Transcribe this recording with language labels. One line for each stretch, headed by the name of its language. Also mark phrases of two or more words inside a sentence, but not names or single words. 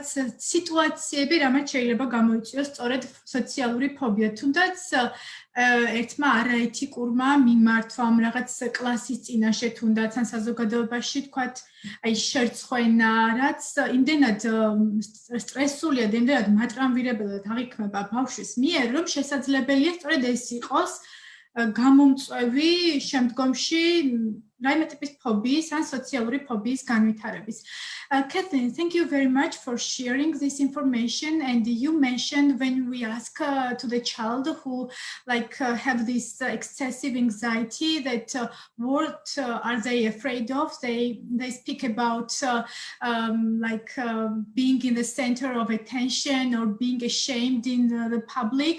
Georgian: სიტუაციები რამაც შეიძლება გამოიწვიოს სწორედ სოციალური ფობია თუნდაც ერთმა არაეთიკურმა მიმართვამ რაღაც კლასის წინაშე თუნდაც ან საზოგადოებაში თქვათ აი შერცხვენა რაც იმდენად სტრესულია და იმდენად მატრამვირებელად აღიქმება ბავშვის მიერ რომ შესაძლებელია სწორედ ეს იყოს გამომწვევი შემდგომში რაიმე ტიპის ფობიის ან სოციალური ფობიის განვითარების.
English: Kathleen, thank you very much for sharing this information. And you mentioned when we ask to the child who have this excessive anxiety that what are they afraid of? They speak about being in the center of attention or being ashamed in the public.